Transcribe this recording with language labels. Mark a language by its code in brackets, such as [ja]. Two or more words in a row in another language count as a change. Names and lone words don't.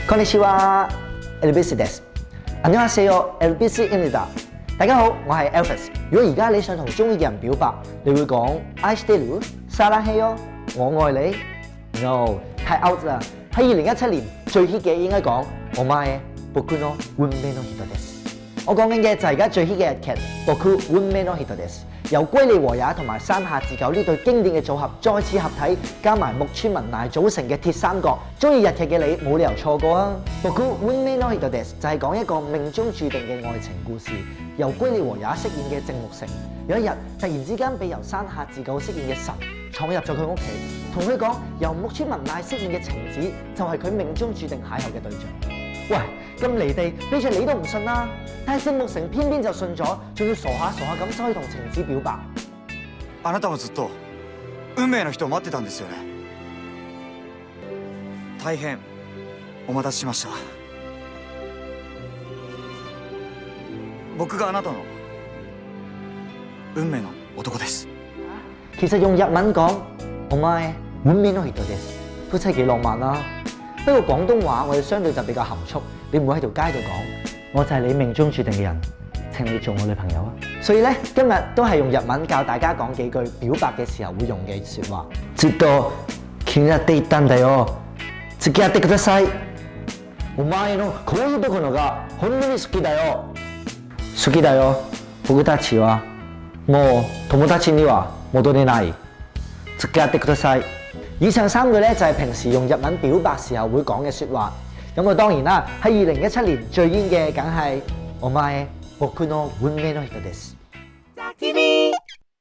[ja] こんにちは，Elvisです。 [ko] 안녕하세요，Elvis입니다。 [yue] 大家好，我係 Elvis。如果而家你想同中意嘅人表白，你會講 [en] I stay you， [yue] 사랑해요，我愛你。No， 太 out 啦。喺2017年最 hit 嘅應該講 [ja] お前僕の運命の人です。 [yue] 我講緊嘅就係而家最 hit 嘅日劇 [ja] 僕運命の人です。 [yue] 由龜梨和也同埋山下智久呢對經典嘅組合再次合體，加埋木村文乃組成嘅鐵三角，中意日劇嘅你冇理由錯過啊！ [ja] 僕運命の人です [yue] 就係講一個命中注定嘅愛情故事，由龜梨和也飾演嘅正木誠，有一日突然之間被由山下智久飾演嘅神闖入咗佢屋企，同佢講由木村文乃飾演嘅晴子就係佢命中注定邂逅嘅對象。喂，咁離地，俾住你都唔信啦！但係正木誠偏偏就信咗，仲要傻下咁走去同晴子表白。 [ja] あなたはずっと運命の人を待ってたんですよね。大変お待たせしました。僕があなたの運命の男です。 [yue] 其實用日文講 [ja] お前運命の人です， [yue] 都真係幾浪漫啦。不過廣東話我哋相對就比較含蓄，你唔會喺條街度講，我就係你命中注定嘅人，請你做我女朋友啊！所以咧，今日都係用日文教大家講幾句表白嘅時候會用嘅説話。 [ja] ずっと気になっていたんだよ。付き合ってください。お前のこういうところが本当に好きだよ。好きだよ。僕たちはもう友達には戻れない。付き合ってください。 [yue] 以上3句咧就係平時用日文表白時候會講嘅説話。咁啊當然啦，喺2017年最煙嘅梗係 [ja] お前僕の運命の人です。